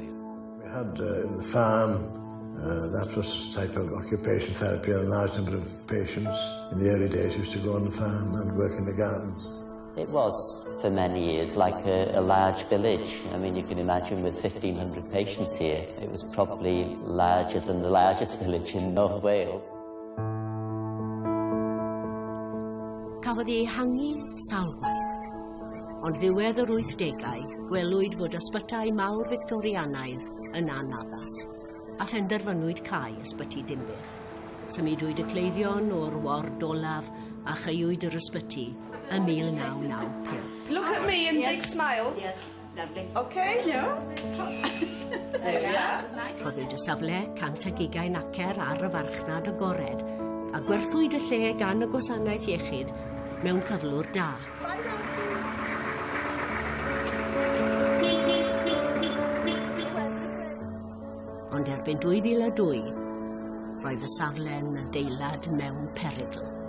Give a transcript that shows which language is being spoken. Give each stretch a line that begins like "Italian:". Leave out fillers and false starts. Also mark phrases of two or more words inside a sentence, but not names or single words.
English: We had the farm, that was a type of occupation therapy, a large number of patients. In the early days used to go on the farm and work in the garden. It was, for many years, like a large village. I mean, you can imagine with 1,500 patients here, it was probably larger than the largest village in North Wales.
Welsh: Cafodd ei hangi sawl gwaith, ond ddiwedd yr 80au gwelwyd fod ysbytau mawr Victorianaidd yn anaddas, a phenderfynwyd cau ysbyty Dinbych. Symudwyd y cleifion o'r ward olaf a cheuwyd yr ysbyty ym 1995.
English: Look at me and big smiles. Yes, lovely. Okay, yeah. There we are.
Welsh: Rhoddwyd y safle 120 acer ar y farchnad agored, a gwerthwyd y lle gan y gwasanaeth iechyd mewn cyflwr da. Ond erbyn 2002, roedd y safle yn adeilad mewn perygl.